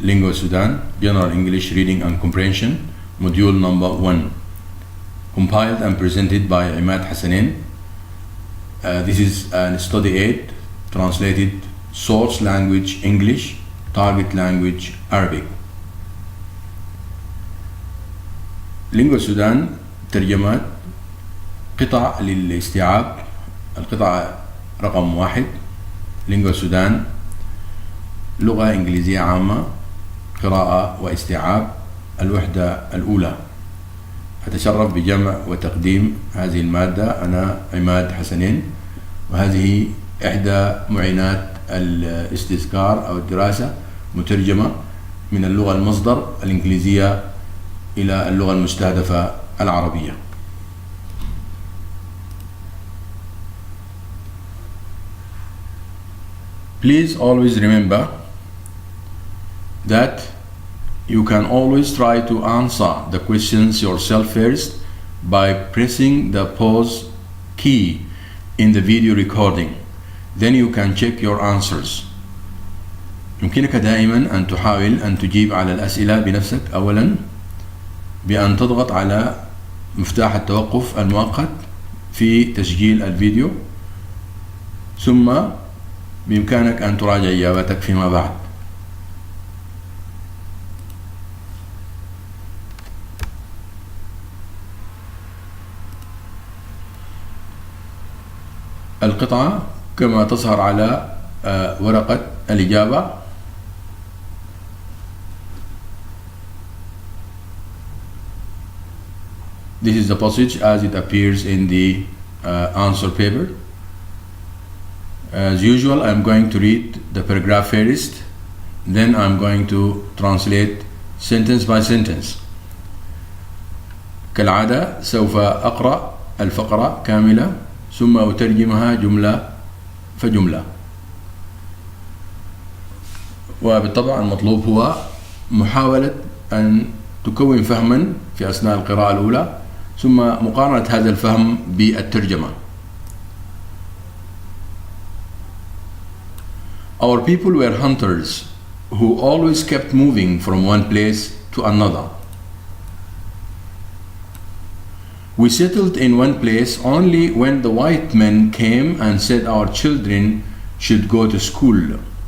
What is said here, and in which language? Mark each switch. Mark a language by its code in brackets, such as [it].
[en] LinguaSudan, General English Reading and Comprehension, module number 1. Compiled and presented by Imad Hassanin. This is a study aid, translated source language English, target language Arabic. [ar] LinguaSudan ترجمات قطع للاستيعاب. القطعة رقم 1 LinguaSudan لغة إنجليزية عامة، قراءة واستيعاب، الوحدة الأولى. أتشرف بجمع وتقديم هذه المادة أنا عماد حسنين، وهذه إحدى معينات الاستذكار أو الدراسة، مترجمة من اللغة المصدر الإنجليزية إلى اللغة المستهدفة العربية. [en] Please always remember that you can always try to answer the questions yourself first by pressing the pause key in the video recording. Then you can check your answers. [ar] يمكنك دائما أن تحاول أن تجيب على الأسئلة بنفسك، أولا بأن تضغط على مفتاح التوقف المؤقت في تسجيل الفيديو، ثم بإمكانك أن تراجع إجاباتك فيما بعد. القطعة كما تظهر على ورقة الإجابة. [en] This is the passage as it appears in the answer paper. As usual, I'm going to read the paragraph first, then I'm going to translate sentence by sentence. [ar] كالعادة سوف أقرأ الفقرة كاملة ثم أترجمها جملة فجملة، وبالطبع المطلوب هو محاولة أن تكون فهما في أثناء القراءة الأولى، ثم مقارنة هذا الفهم بالترجمة. [en] Our people were hunters who always kept moving from one place to another. We settled in one place only when the white men came and said our children should go to school.